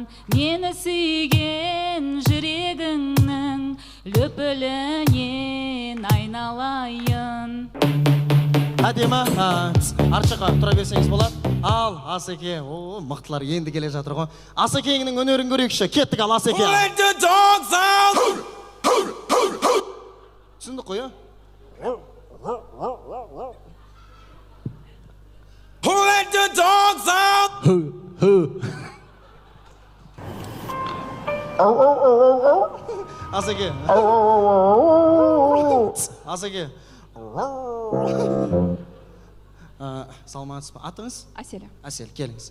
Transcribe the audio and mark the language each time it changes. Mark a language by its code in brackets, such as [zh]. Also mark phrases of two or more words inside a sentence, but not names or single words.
[kk] Мені сүйген жүрегіңнің лүпілінен айналайын. Әдемі, арт жаққа тұра берсеңіз болады. Ал, Асеке, мықтылар енді келе жатыр ғой. Асекеңнің өнерін көрейікші, кеттік ал Асеке. Түсіндік қой, [en] Who let the dog [kk] Асеке. Асеке. Саламатсыз ба? Атыңыз? Әселя. Әсел, келіңіз.